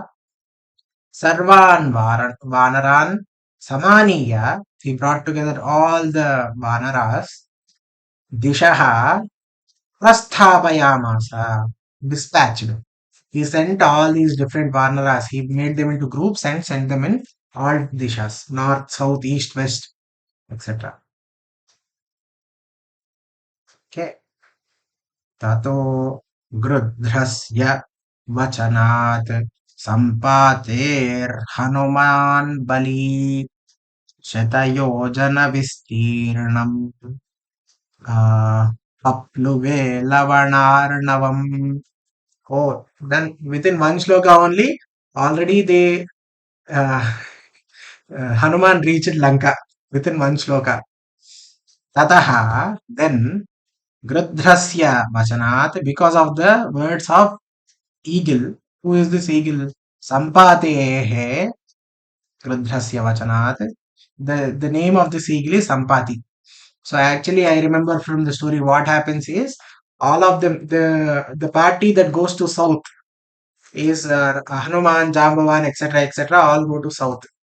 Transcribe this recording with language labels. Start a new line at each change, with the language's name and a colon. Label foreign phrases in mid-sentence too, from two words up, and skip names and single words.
Sanskrit: सर्वान् वानरान् समानीय,
English: he brought together all the Vanaras.
Sanskrit: दिशः प्रस्थापयामास, dispatched.
English: He sent all these different Vanaras. He made them into groups and sent them in all dishas, north, south, east, west, etc. Okay.
Sanskrit: ततो गृध्रस्य वचनात् सम्पातेः हनुमान् बली शतयोजन विस्तीर्णम् अप्लुवे लवणार्णवम्.
English: Oh, then within one shloka only, already they Hanuman reached Lanka within one shloka.
Sanskrit: ततः, then गृध्रस्य वचनात्,
English: because of the words of eagle. Who is this eagle?
Sanskrit: सम्पातेः गृध्रस्य वचनात्.
English: The name of this eagle is Sampati. So actually I remember from the story what happens is all of them, the party that goes to south is Hanuman, Jambavan, etc., all go to south.